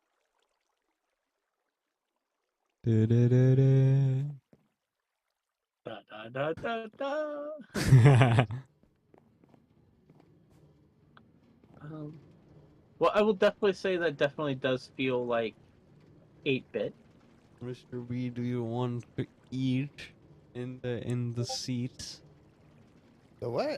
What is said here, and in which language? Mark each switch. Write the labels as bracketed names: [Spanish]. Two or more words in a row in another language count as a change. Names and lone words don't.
[English] Du-du-du-du. Da, da, da, da, da. Well, I will definitely say that definitely does feel like 8-bit. Mr. B, do you want to eat in the seats? The what?